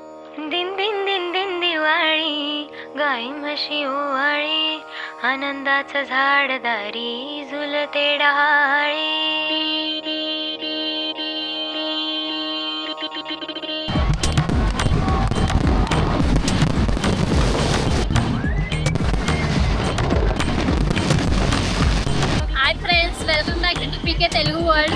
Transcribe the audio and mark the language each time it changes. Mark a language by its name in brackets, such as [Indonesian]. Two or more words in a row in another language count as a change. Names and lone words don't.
[Marathi] दिन दिन दिन दिन दिवाळी, गाई म्हशी ओवाळी, आनंदाचं झाड दारी झुलते डहाळी. [English] Hi friends, welcome back to PK Telugu World.